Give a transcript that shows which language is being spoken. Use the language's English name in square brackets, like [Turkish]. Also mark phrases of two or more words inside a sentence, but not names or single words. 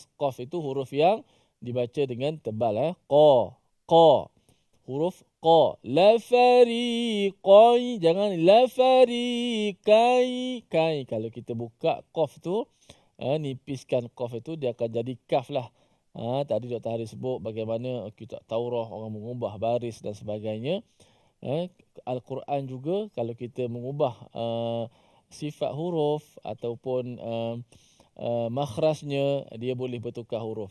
[Malay] Qaf itu huruf yang dibaca dengan tebal. Qa. Huruf qa. La fariqai. Jangan la fariqai. Kai. Kalau kita buka qaf tu, nipiskan qaf itu, dia akan jadi kaf lah. Tadi Dr. Haris sebut bagaimana kitab Taurah orang mengubah baris dan sebagainya. Al-Quran juga kalau kita mengubah sifat huruf ataupun makhrajnya, dia boleh bertukar huruf.